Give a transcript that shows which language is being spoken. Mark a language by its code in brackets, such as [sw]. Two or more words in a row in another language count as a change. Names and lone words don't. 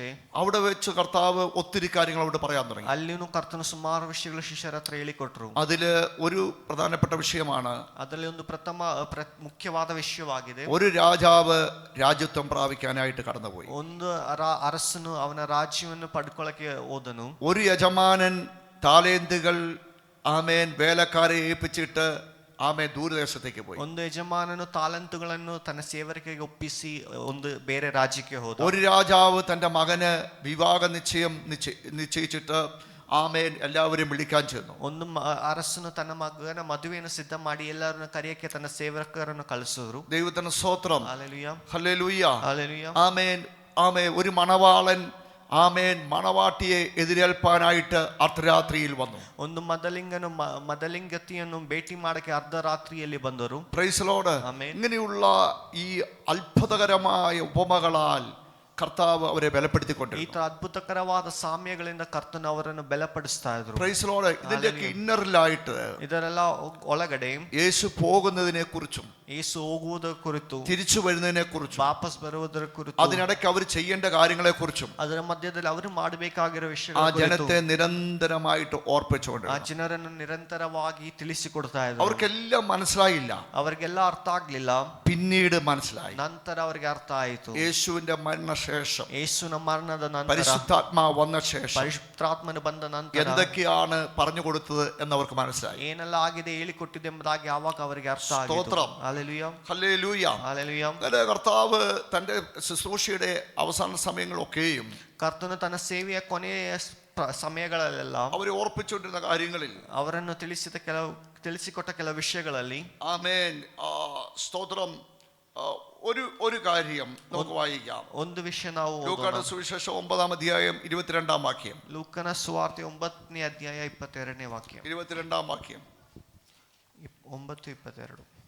[ml] അവിടെ വെച്ച് കർത്താവ് ഒത്തിരി കാര്യങ്ങൾ അവിടെ പറയാൻ തുടങ്ങി. [kn] ಅಲ್ಲಿನೂ ಕರ್ತನು ಸುಮಾರು ವಿಷಯಗಳು ಶಿಷ್ಯರ ಹತ್ರ ಹೇಳಿಕೊಟ್ರು. [ml] അതില് ഒരു പ്രധാനപ്പെട്ട വിഷയമാണ്, [kn] ಅದರಲ್ಲಿ ಒಂದು ಮುಖ್ಯವಾದ ವಿಷಯವಾಗಿದೆ. [ml] ഒരു രാജാവ് രാജ്യത്വം പ്രാപിക്കാനായിട്ട് കടന്നുപോയി. [kn] ಒಂದು ಅರಸನು ಅವನ ರಾಜ್ಯವನ್ನು ಪಡ್ಕೊಳ್ಳಕ್ಕೆ ಹೋದನು. [ml] ഒരു യജമാനൻ താലേന്തുകൾ ആമേൻ വേലക്കാരെ ഏൽപ്പിച്ചിട്ട് ആമേൻ ദൂരദേശത്തേക്ക് പോയി. [kn] ಒಂದು ಯಜಮಾನನು ತಾಲಂತುಗಳನ್ನು ತನ್ನ ಸೇವಕರಿಗೆ ಒಪ್ಪಿಸಿ ಒಂದು ಬೇರೆ ರಾಜ್ಯಕ್ಕೆ ಹೋದ. [ml] ഒരു രാജാവ് തന്റെ മകന് വിവാഹ നിശ്ചയം നിശ്ചയിച്ചിട്ട് ആമേൻ എല്ലാവരെയും വിളിക്കാൻ ചെന്നു. [kn] ಒಂದು ಅರಸನು ತನ್ನ ಮಗನ ಮದುವೆಯನ್ನು ಸಿದ್ಧ ಮಾಡಿ ಎಲ್ಲರನ್ನು ಕರೆಯಕ್ಕೆ ತನ್ನ ಸೇವಕರನ್ನು ಕಳಿಸಿದ್ರು. [ml] ദൈവത്തിന് സ്തോത്രം. ഹല്ലേലൂയ. ഹല്ലേലൂയ. ഹല്ലേലൂയ. ആമേൻ. ആമേൻ. ഒരു മണവാളൻ ആമേൻ മണവാട്ടിയെ എതിരേൽപ്പാനായിട്ട് അർദ്ധരാത്രിയിൽ വന്നു. [kn] ಒಂದು ಮದಲಿಂಗತಿಯನ್ನು ಭೇಟಿ ಮಾಡಕ್ಕೆ ಅರ್ಧರಾತ್ರಿಯಲ್ಲಿ ಬಂದರು. [en] Praise the Lord. [ml] ആമേൻ. ഇങ്ങനെയുള്ള ഈ അത്ഭുതകരമായ ഉപമകളാൽ കർത്താവ് അവരെ [kn] ಈ [ml] ബലപ്പെടുത്തിക്കൊണ്ടിരുന്നു. [kn] ತರ ಅದ್ಭುತಕರವಾದ ಸಾಮ್ಯಗಳಿಂದ ಕರ್ತನು ಅವರನ್ನು ಬಲಪಡಿಸ್ತಾ ಇದ್ರು. [en] Praise Lord. [ml] ഇതിന്റെയൊക്കെ ഇന്നറിലായിട്ട് [kn] ಇದರೆಲ್ಲ ಒಳಗಡೆ [ml] യേശു പോകുന്നതിനെ കുറിച്ചും [kn] ಯೇಸು ಹೋಗುವುದರ ಕುರಿತು, [ml] തിരിച്ചു വരുന്നതിനെ കുറിച്ചും [kn] ವಾಪಸ್ ಬರುವುದರ ಕುರಿತು, [ml] അതിനിടയ്ക്ക് അവർ ചെയ്യേണ്ട കാര്യങ്ങളെ കുറിച്ചും [kn] ಅದರ ಮಧ್ಯದಲ್ಲಿ ಅವರು ಮಾಡಬೇಕಾಗಿರೋ [ml] ആ [kn] ವಿಷಯಗಳ ಕುರಿತು [ml] ജനത്തെ നിരന്തരമായിട്ട് [kn] ಆ [ml] ഓർപ്പിച്ചുകൊണ്ടിരുന്നു. [kn] ಜನರನ್ನು ನಿರಂತರವಾಗಿ ತಿಳಿಸಿಕೊಡ್ತಾ ಇದ್ರು. [ml] അവർക്കെല്ലാം മനസ്സിലായില്ല, [kn] ಅವರಿಗೆಲ್ಲ ಅರ್ಥ ಆಗ್ಲಿಲ್ಲ, [ml] പിന്നീട് മനസ്സിലായി. [kn] ನಂತರ ಅವರಿಗೆ ಅರ್ಥ ಆಯಿತು. [ml] യേശുവിന്റെ മരണശേഷം, [kn] ಯೇಸುವಿನ ಮರಣದ ನಂತರ, [ml] പരിശുദ്ധാത്മാവ് വന്ന ശേഷം [kn] ಪರಿಶುದ್ಧಾತ್ಮನು ಬಂದ ನಂತರ [ml] എന്തൊക്കെയാണ് പറഞ്ഞു കൊടുത്തത് എന്നവർക്ക് മനസ്സിലായി. [kn] ಏನೆಲ್ಲ ಆಗಿದೆ ಹೇಳಿಕೊಟ್ಟಿದೆ ಎಂಬುದಾಗಿ ಆವಾಗ ಅವರಿಗೆ ಅರ್ಥ ಆಯಿತು. [ml] സ്തോത്രം. ഹല്ലേലൂയ, ഹല്ലേലൂയ. ഹല്ലേലൂയ. അങ്ങനെ കർത്താവ് തന്റെ ശുശ്രൂഷയുടെ അവസാന സമയങ്ങളൊക്കെയും [kn] ಕರ್ತನು ತನ್ನ ಸೇವೆಯ ಕೊನೆಯ ಸಮಯಗಳಲ್ಲೆಲ್ಲ [ml] അവരെ ഓർപ്പിച്ചുകൊണ്ടിരുന്ന കാര്യങ്ങളിൽ [kn] ಅವರನ್ನು ತಿಳಿಸಿಕೊಟ್ಟ ಕೆಲವು ವಿಷಯಗಳಲ್ಲಿ, [ml] ആമേൻ, സ്തോത്രം, ഒരു കാര്യം നമുക്ക് വായിക്കാം. [kn] ಒಂದು ವಿಷಯ ನಾವು [ml] ലൂക്കായുടെ സുവിശേഷം 9-ാം അധ്യായം 22-ാം വാക്യം. [kn] ಲೂಕನ ಸುವಾರ್ತೆ 9ನೇ ಅಧ್ಯಾಯ 22ನೇ ವಾಕ್ಯ. [ml] 22-ാം വാക്യം. 9:22.